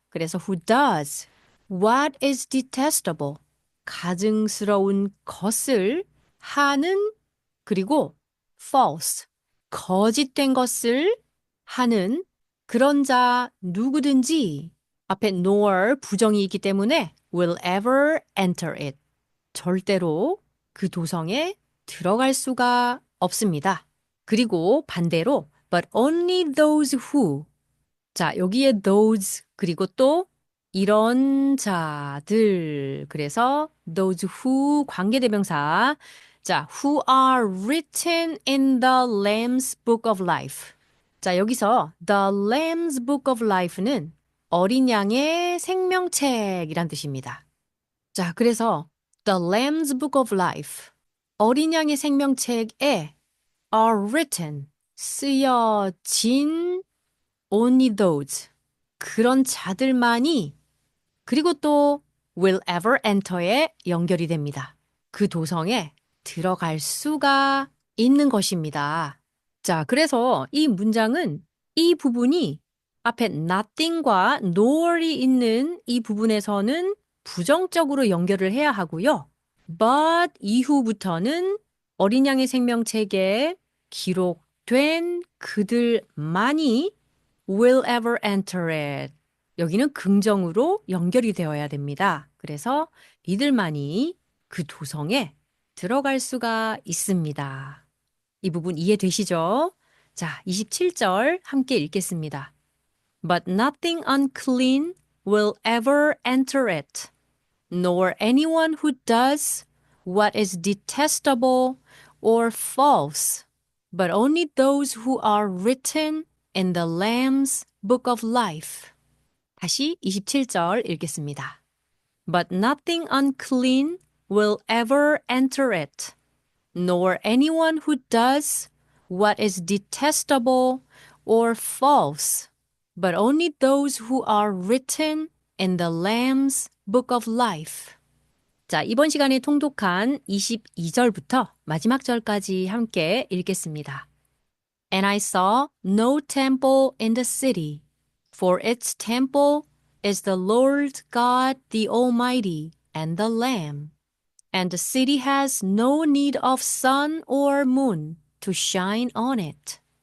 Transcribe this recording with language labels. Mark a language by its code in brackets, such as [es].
[ko] 그래서 [en] who does what is detestable, [ko] 가증스러운 것을 하는, 그리고 false, 거짓된 것을 하는 그런 자 누구든지 앞에 nor 부정이 있기 때문에 [en] will ever enter it. [ko] 절대로 그 도성에 들어갈 수가 없습니다. 그리고 반대로 [en] but only those who, [ko] 자, 여기에 [en] those [ko] 그리고 또 이런 자들, 그래서 [en] those who [ko] 관계대명사, 자, [en] who are written in the Lamb's Book of Life. [ko] 자, 여기서 the Lamb's Book of Life는 어린 양의 생명책이란 뜻입니다. 자, 그래서 the Lamb's Book of Life, 어린 양의 생명책에 [en] are written, [ko] 쓰여진 [en] only those, [ko] 그런 자들만이, 그리고 또 [en] will ever enter [ko] 에 연결이 됩니다. 그 도성에 들어갈 수가 있는 것입니다. 자, 그래서 이 문장은 이 부분이 앞에 nothing과 nor이 있는 이 부분에서는 부정적으로 연결을 해야 하고요. but 이후부터는 어린 양의 생명책에 기록된 그들만이 [en] will ever enter it. [ko] 여기는 긍정으로 연결이 되어야 됩니다. 그래서 이들만이 그 도성에 들어갈 수가 있습니다. 이 부분 이해되시죠? 자, 27절 함께 읽겠습니다. [en] But nothing unclean will ever enter it, nor anyone who does what is detestable or false, but only those who are written in the Lamb's Book of Life. [ko] 다시 27절 읽겠습니다. [en] But nothing unclean will ever enter it, nor anyone who does what is detestable or false, but only those who are written in the Lamb's Book of Life. [ko] 자, 이번 시간에 통독한 22절부터 마지막 절까지 함께 읽겠습니다. [en] And I saw no temple in the city, for its temple is the Lord God the Almighty and the Lamb, and the city has no need of sun or moon to shine on it.